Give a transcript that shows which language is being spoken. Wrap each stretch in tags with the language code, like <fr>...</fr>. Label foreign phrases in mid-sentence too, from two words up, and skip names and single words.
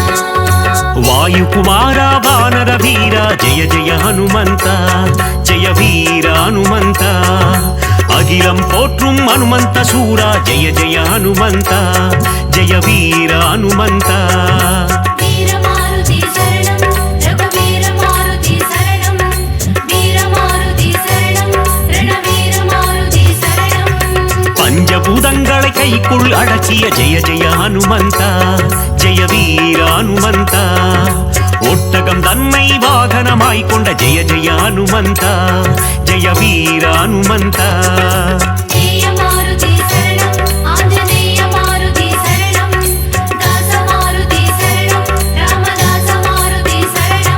<kn>ವಾಯುಕುಮಾರ ವಾನರ ವೀರ ಜಯ ಜಯ ಹನುಮಂತ ಜಯ ವೀರ ಹನುಮಂತ ಅಖಿಲಂ ಪೋற்றும் ಹನುಮಂತ ಸೂರ ಜಯ ಜಯ ಹನುಮಂತ ಜಯ ವೀರ ಹನುಮಂತ</kn> <ta>வீர மாருதி சரணம் ரகுவீர மாருதி சரணம் வீர மாருதி சரணம் ரணவீர மாருதி சரணம் பஞ்சபூதங்களை கைக்குள் அடக்கிய ஜெய ஜெய ஹனுமந்த ஜெய வீர ஹனுமந்த ஒட்டகம் தன்னை வாகனமாய் கொண்ட ஜெய ஜெய ஹனுமந்த ஜெய வீர ஹனுமந்த ஜெய மாருதி சரணம் ஆஞ்சநேய மாருதி சரணம் தாச மாருதி சரணம் ராமதாச மாருதி சரணம்</ta>